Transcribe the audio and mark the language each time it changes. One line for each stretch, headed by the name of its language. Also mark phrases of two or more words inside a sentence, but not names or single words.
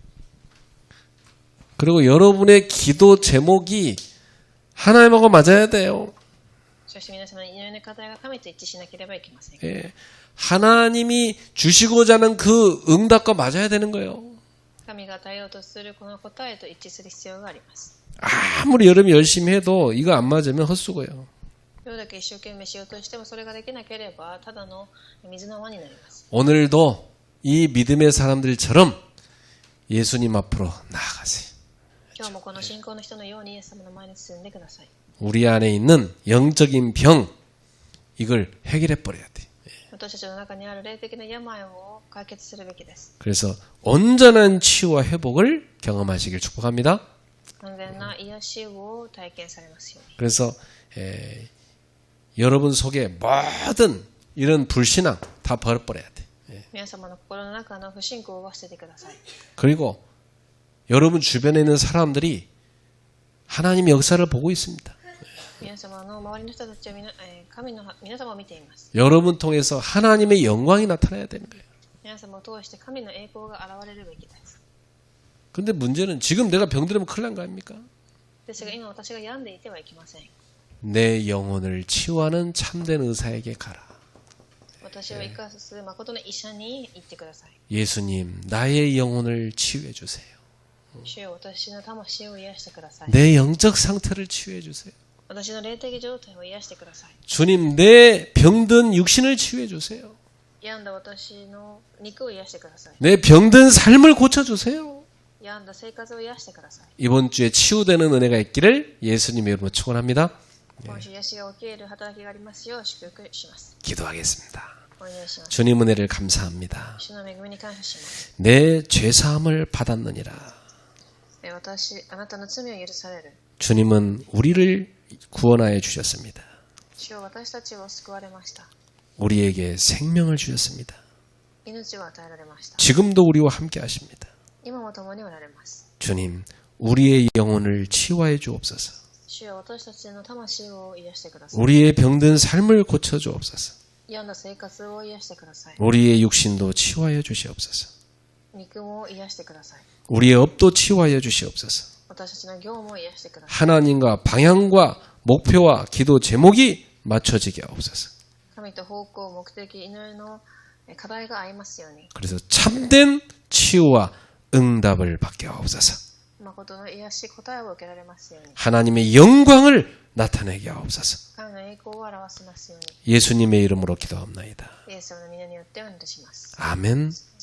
Korean: 그리고 여러분의 기도 제목이 하나님하고 맞아야 돼요.
Japanese: そして皆様の祈りの課題が神と一致しなければいけません。
Korean: 예. 하나님이 주시고자 하는 그 응답과 맞아야 되는 거예요.
Japanese: 神が与えようとするこの答えと一致する必要があります。
Korean: 아무리 여러분이 열심히 해도 이거 안 맞으면 헛수고예요.
Japanese: どれだけ一生懸命しようとしてもそれができなければただの水の泡になります。
Korean: 오늘도 이 믿음의 사람들처럼 예수님 앞으로 나아가세요.
Japanese: 今日もこの信仰の人のようにイエス様の前に進んでください。
Korean: 우리 안에 있는 영적인 병 이걸 해결해 버려야 돼.
Japanese: 私たちの中にある霊的な病を解決するべきです。
Korean: 그래서 온전한 치유와 회복을 경험하시길 축복합니다.
Japanese: 完全な癒しを体験されますように。
Korean: 그래서 여러분 속에 모든 이런 불신앙 다 버려버려야 돼.
Japanese: 皆様の心の中の不信仰を捨ててください。
Korean: 그리고 여러분 주변에 있는 사람들이 하나님의 역사를 보고 있습니다.
Japanese: 皆様の周りの人たちは神の皆様を見ています。
Korean: 여러분 통해서 하나님의 영광이 나타나야 되는 거예요.
Japanese: 皆様を通して神の栄光が現れるべきです。
Korean: 근데 문제는 지금 내가 병들으면 큰일 난 거 아닙니까?
Japanese: ですが今私が病んでいてはいけません。
Korean: 내 영혼을 치유하는 참된 의사에게 가라.
Japanese: 私を生かす誠の医者に行ってください。
Korean: 예수님, 나의 영혼을 치유해 주세요.
Japanese: 主よ、私の魂を癒してください。
Korean: 내 영적 상태를 치유해 주세요.
Japanese: 私の霊的状態を癒してください。
Korean: 주님, 내 병든 육신을 치유해 주세요.
Japanese: 病んだ私の肉を癒してください。
Korean: 내 병든 삶을 고쳐 주세요.
Japanese: 病んだ生活を癒してください。
Korean: 이번 주에 치유되는 은혜가 있기를 예수님의 이름으로 축원합니다.
Japanese: 今週癒しが起きる働きがありますよう祝福します。
Korean: 기도하겠습니다.
Japanese: お願いします。
Korean: 주님 은혜를 감사합니다.
Japanese: 主の恵みに感謝します。
Korean: 내 죄사함을 받았느니라.
Japanese: あなたの罪を許される。
Korean: 주님은 우리를 구원하여 주셨습니다.
Japanese: 主よ、私たちを救われました。
Korean: 우리에게 생명을 주셨습니다.
Japanese: 命を与えられました。
Korean: 지금도 우리와 함께 하십니다.
Japanese: 今も共におられます。
Korean: 주님, 우리의 영혼을 치유하여 주옵소서.
Japanese: 主よ、私たちの魂を癒してください。
Korean: 우리의 병든 삶을 고쳐 주옵소서.
Japanese: 病んだ生活を癒してください。
Korean: 우리의 육신도 치유하여 주시옵소서.
Japanese: 肉も癒してください。
Korean: 우리의 업도 치유하여 주시옵소서.
Japanese: 私たちの業務を癒してください。
Korean: 하나님과 방향과 목표와 기도 제목이 맞춰지게 하옵소서.
Japanese: 神と方向、目的、祈りの課題が合いますように。
Korean: 그래서 참된 치유와 응답을 받게 하옵소서.
Japanese: 誠の癒し、答えを受けられますように。
Korean: 하나님의 영광을 나타내게 하옵소서.
Japanese: 神の栄光を表せますように。
Korean: 예수님의 이름으로 기도합나이다.
Japanese: イエス様の皆によってお願いします。
Korean: 아멘.